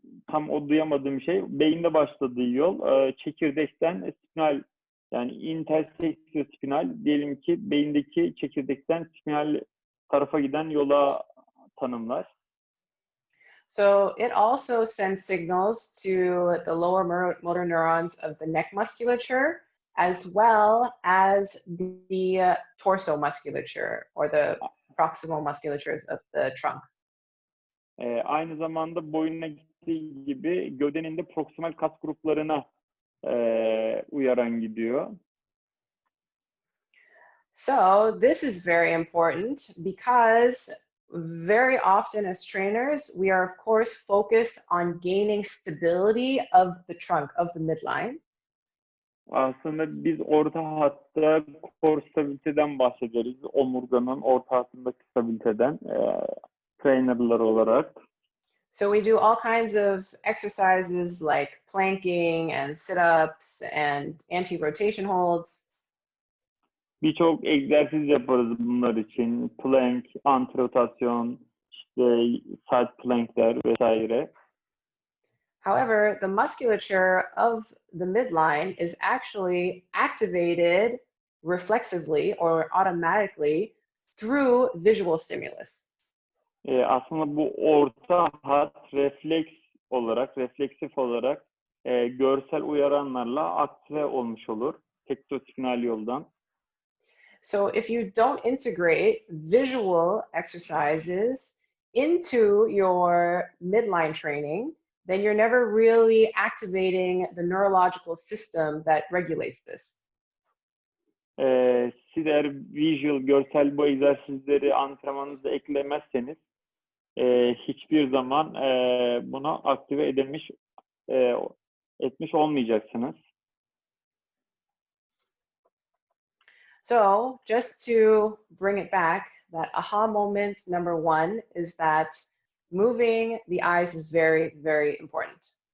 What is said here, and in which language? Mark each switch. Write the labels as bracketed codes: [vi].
[tr] Tam o duyamadığım şey, beyinde başladığı yol, çekirdekten spinal, yani interstitiospinal, diyelim ki beyindeki çekirdekten spinal tarafa giden yola tanımlar. [en] So it also sends signals to the lower motor neurons of the neck musculature, as well as the torso musculature or the proximal musculatures of the trunk. [tr] Aynı zamanda boyuna gittiği gibi gövdenin de proksimal kas gruplarına uyaran gidiyor. [en] So this is very important because very often as trainers, we are of course focused on gaining stability of the trunk, of the midline. [tr] Aslında biz orta hatta core stabiliteden bahsederiz. Omurganın orta hattındaki stabiliteden trainerlar olarak. [en] So we do all kinds of exercises like planking and sit-ups and anti-rotation holds. [tr] Birçok egzersiz yaparız bunlar için. Plank, anti-rotasyon, işte side plankler vesaire. [en] However, the musculature of the midline is actually activated reflexively or automatically through visual stimulus. [tr] Aslında bu orta hat refleksif olarak görsel uyaranlarla aktive olmuş olur. Tektospinal yoldan. [en] So if you don't integrate visual exercises into your midline training, then you're never really activating the neurological system that regulates this. [tr] Siz eğer görsel bu egzersizleri antrenmanınıza eklemezseniz hiçbir zaman bunu aktive etmiş olmayacaksınız. [en] So just to bring it back, that aha moment number one is that moving the eyes is very, very important.